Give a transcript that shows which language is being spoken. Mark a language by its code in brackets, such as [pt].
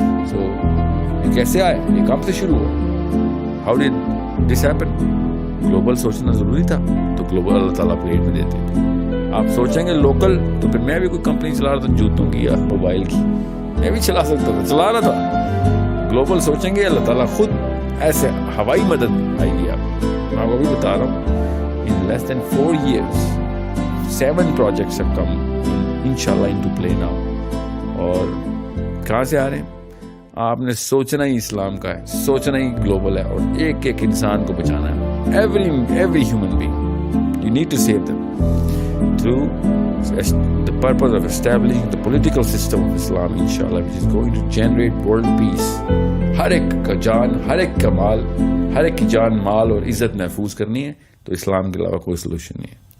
[ur] سو یہ کیسے آئے, یہ کام سے شروع ہوا. [en] How did this happen. [ur] Global سوچنا ضروری تھا تو گلوبل اللہ تعالیٰ پلیٹ میں دیتے تھے. آپ سوچیں گے لوکل تو پھر میں بھی کوئی کمپنی چلا رہا تھا جوتوں کی یا موبائل کی, میں بھی چلا سکتا تھا, چلا رہا تھا. گلوبل سوچیں گے اللہ تعالیٰ خود ایسے ہوائی مدد آئے گی. میں آپ کو بھی بتا رہا ہوں [en] in less than 4 years 7 projects have come inshallah into play now. [ur] اور کہاں سے آ رہے ہیں, آپ نے سوچنا ہی اسلام کا ہے, سوچنا ہی گلوبل ہے, اور ایک ایک انسان کو بچانا ہے. [en] every human being you need to save them through the purpose of establishing the political system of Islam inshallah, which is going to generate world peace. [ur] ہر ایک کا جان, ہر ایک کا مال, ہر ایک کی جان مال اور عزت محفوظ کرنی ہے, تو اسلام کے علاوہ کوئی سلوشن نہیں ہے.